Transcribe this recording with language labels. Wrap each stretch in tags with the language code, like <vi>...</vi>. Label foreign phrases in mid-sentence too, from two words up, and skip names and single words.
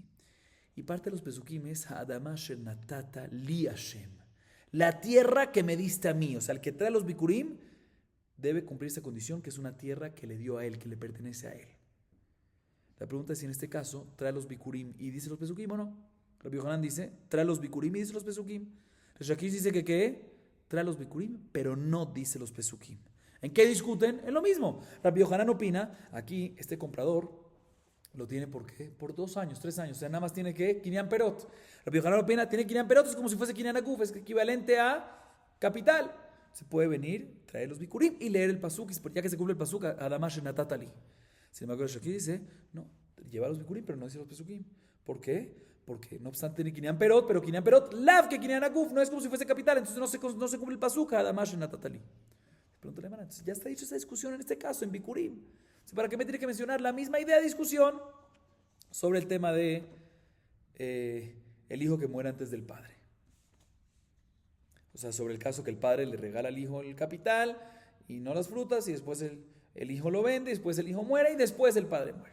<es>Y parte de los pesukim es</es> <he>האדמה אשר נתתה לי השם,</he> <es>la tierra que me diste a mí. O sea, el que trae los bikurim debe cumplir esa condición, que es una tierra que le dio a él, que le pertenece a él. La pregunta es si en este caso trae los bikurim y dice los pesukim o no. Rabbi Yohanan dice, trae los bikurim y dice los pesukim. Resh Lakish dice que ¿qué? Trae los bikurim, pero no dice los pesukim. ¿En qué discuten? En lo mismo. Rabbi Yohanan opina, aquí este comprador lo tiene ¿por qué? Por 2 años, 3 años. O sea, nada más tiene que</es> <he>קניין פירות.</he> <es>Rabbi Yohanan opina, tiene</es> <he>קניין פירות,</he> <es>es como si fuese</es> <he>קניין הגוף,</he> <es>es equivalente a capital. Se puede venir, traer los bikurim y leer el pasuk, ya que se cumple el pasuk,</es> <he>האדמה אשר נתתה לי.</he> <es>Sin embargo, el Shakir dice, no, lleva los bikurim, pero no dice los pesukim. ¿Por qué? Porque no obstante tiene</es> <he>קניין פירות,</he> <es>pero</es> <he>קניין פירות לאו כקניין הגוף,</he> <es>no es como si fuese capital, entonces no se cumple el pasuk,</es> <he>האדמה אשר נתתה לי.</he> <es>Pregúntale, hermana, entonces ya está dicho esa discusión en este caso, en bikurim. ¿Para qué me tiene que mencionar la misma idea de discusión sobre el tema de el hijo que muere antes del padre? O sea, sobre el caso que el padre le regala al hijo el capital y no las frutas, y después el hijo lo vende, y después el hijo muere y después el padre muere.</es>